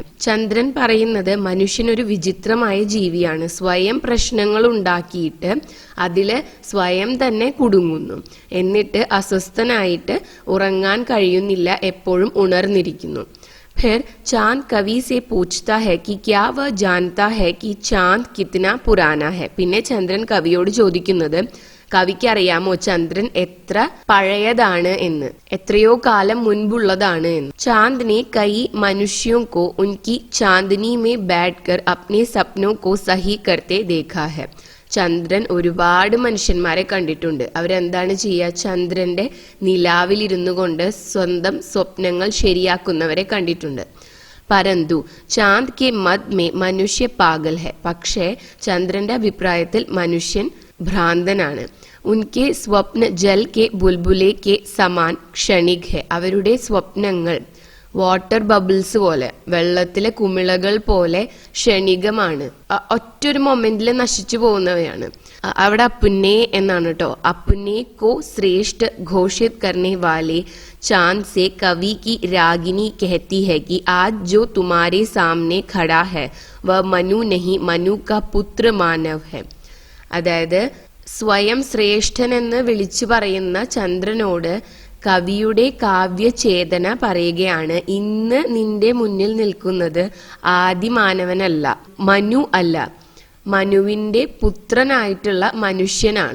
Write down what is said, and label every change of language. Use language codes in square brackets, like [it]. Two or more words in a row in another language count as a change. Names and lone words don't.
[ml] ചന്ദ്രൻ പറയുന്നത് മനുഷ്യൻ ഒരു വിചിത്രമായ ജീവിയാണ്. സ്വയം പ്രശ്നങ്ങൾ ഉണ്ടാക്കിയിട്ട് അതില് സ്വയം തന്നെ കുടുങ്ങുന്നു. എന്നിട്ട് അസ്വസ്ഥനായിട്ട് ഉറങ്ങാൻ കഴിയുന്നില്ല, എപ്പോഴും ഉണർന്നിരിക്കുന്നു. [hi] फिर चांद कवि से पूछता है कि क्या वह जानता है कि चांद कितना पुराना है. [ml] പിന്നെ ചന്ദ്രൻ കവിയോട് ചോദിക്കുന്നത്, കവിക്ക് അറിയാമോ ചന്ദ്രൻ എത്ര പഴയതാണ് എന്ന്, എത്രയോ കാലം മുൻപുള്ളതാണ് എന്ന്. [hi] चांद ने कई मनुष्यों को उनकी चांदनी में बैठकर अपने सपनों को सही करते देखा है. [ml] ചന്ദ്രൻ ഒരുപാട് മനുഷ്യന്മാരെ കണ്ടിട്ടുണ്ട്. അവരെന്താണ് ചെയ്യുക? ചന്ദ്രന്റെ നിലാവിലിരുന്നു കൊണ്ട് സ്വന്തം സ്വപ്നങ്ങൾ ശരിയാക്കുന്നവരെ കണ്ടിട്ടുണ്ട്. [hi] परन्तु चाँद के मद में मनुष्य पागल है. [ml] പക്ഷേ ചന്ദ്രന്റെ അഭിപ്രായത്തിൽ മനുഷ്യൻ ഭ്രാന്തനാണ്. [hi] उनके स्वप्न जल के बुलबुले के समान क्षणिक है. [ml] അവരുടെ സ്വപ്നങ്ങൾ [en] water bubbles [ml] പോലെ, വെള്ളത്തിലെ കുമിളകൾ പോലെ ക്ഷണികമാണ്, ഒറ്റൊരു മൊമെന്റിൽ നശിച്ചു പോകുന്നവയാണ്. അവിടെ അപ്പുനെ എന്നാണ് കേട്ടോ. [hi] अपने को श्रेष्ठ घोषित करने वाले चांद से कवि की रागिनी कहती है कि आज जो तुम्हारे सामने खड़ा है वह मनु नहीं, मनु का पुत्र मानव है. [ml] അതായത് സ്വയം ശ്രേഷ്ഠനെന്ന് വിളിച്ചു പറയുന്ന ചന്ദ്രനോട് കവിയുടെ കാവ്യചേതന പറയുകയാണ്, ഇന്ന് നിന്റെ മുന്നിൽ നിൽക്കുന്നത് ആദിമാനവനല്ല, മനു അല്ല, മനുവിന്റെ പുത്രനായിട്ടുള്ള മനുഷ്യനാണ്.